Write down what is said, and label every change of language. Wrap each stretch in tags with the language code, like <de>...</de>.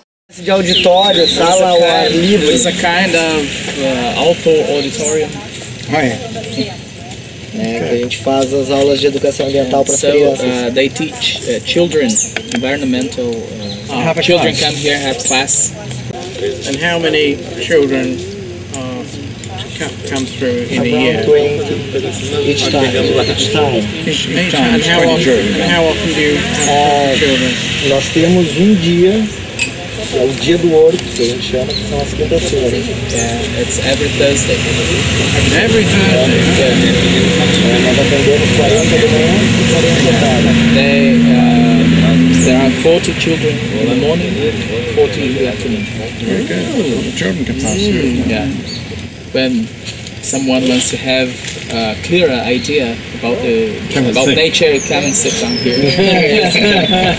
<pt>De auditório, sala ao ar livre.</pt> <en>It's a kind of auto auditorium.</en> <pt>Que a gente faz as aulas de educação ambiental para crianças.</pt> <en>They teach children environmental. Children come here, have class. And how many children come through in a year? 20 each time. And how often do you have children?</en> <pt>Nós temos dia, é o dia do ouro, que a gente chama, que são as quintas-feiras.</pt> <en>It's every Thursday. Every Thursday?</en> <pt>Nós atendemos 40 de manhã e 40 da tarde.</pt> <en>There are 40 children in the morning, 40 in the afternoon. Very good. The children can pass through. Yeah. When someone wants to have a clearer idea about nature, come and sit down here.</en>